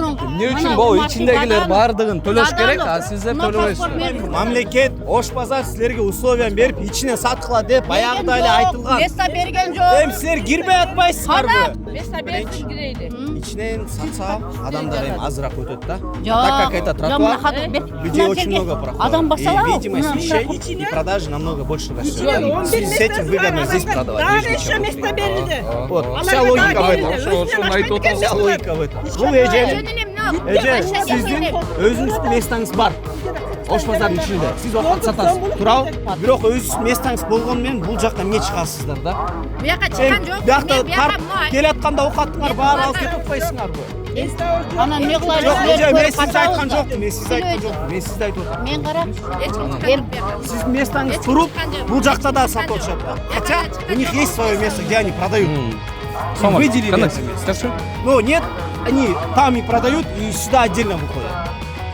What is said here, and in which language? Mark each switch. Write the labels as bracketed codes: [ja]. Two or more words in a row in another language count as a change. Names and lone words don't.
[ky] Эмне үчүн могу ичиндегилер баардыгын төлөш керек, а сиздер төлөбөйсүздөр? Мамлекет Ош базар силерге условия берип, ичине саткыла деп баягыда эле айтылган. Места берген жок. Эми силер кирбей атпайсыңарбы? Места берсин кирейли. Ичинен сатса адамдар эми азыраак өтөт да. Жок. [ru] Так как это тротуар, людей очень много проходит. [ky] Адам басала. [ru] Видимость вещей и продажи намного больше растет. С этим выгодно здесь продавать. Daha еще место берилdi. Вот, вся логика в этом. Вся логика в этом. [ky] Бул эже, сиздин өзүңүздүн местаңыз бар. Ош базарынын ичинде. Сиз окат сатасыз. Туурабы? Бирок өзүңүздүн местаңыз болгону менен бул жакка эмне чыгасыздар да? Буяка чыккан жок. Биякта тарп келатканда окаттыңар баары алып кетип атпайсыңарбы? Ана эмне кылайын? Жок, мен сизди айткан жокмун. Мен сизди айткан жокмун. Мен сизди айтып атам. Мен кара. Эч ким чыккан жок. Сиздин местаңыз туруп, бул жакта да сатып атышат да. [ru] Хотя у них есть свое место, где они продают. Выделили это место. Ну нет, они там и продают, и сюда отдельно выходят.